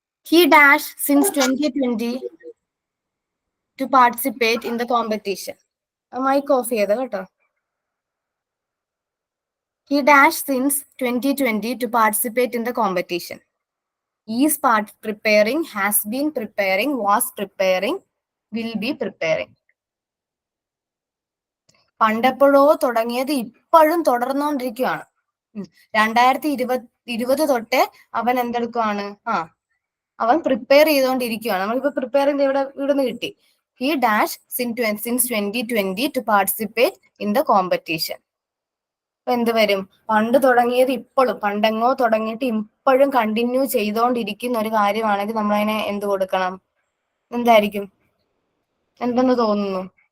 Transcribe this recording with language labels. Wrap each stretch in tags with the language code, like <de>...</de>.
<en>He dashed since 2020 to participate in the competition.</en> <ml>Mic off ചെയ്ത് കേട്ടോ.</ml> <en>He dashed since 2020 to participate in the competition. Is preparing, has been preparing, was preparing, will be preparing.</en> <ml>പണ്ടെപ്പോഴോ തുടങ്ങിയത് ഇപ്പോഴും തുടർന്നുകൊണ്ടിരിക്കുകയാണ്. 2020 തൊട്ടേ അവൻ എന്തെടുക്കുവാണ്? അവൻ prepare ചെയ്തുകൊണ്ടിരിക്കുകയാണ്. നമ്മളിപ്പോ prepare ചെയ്ത് ഇവിടുന്ന് കിട്ടി.</ml> <en>He dashed since 2020 to participate in the competition.</en> <ml>അപ്പൊ എന്ത് വരും? പണ്ട് തുടങ്ങിയത് ഇപ്പോഴും, പണ്ടെങ്ങോ തുടങ്ങിയിട്ട് ഇപ്പോഴും കണ്ടിന്യൂ ചെയ്തുകൊണ്ടിരിക്കുന്ന ഒരു കാര്യമാണെങ്കിൽ നമ്മളതിനെ എന്ത് കൊടുക്കണം? എന്തായിരിക്കും? എന്തെന്ന് തോന്നുന്നു?</ml>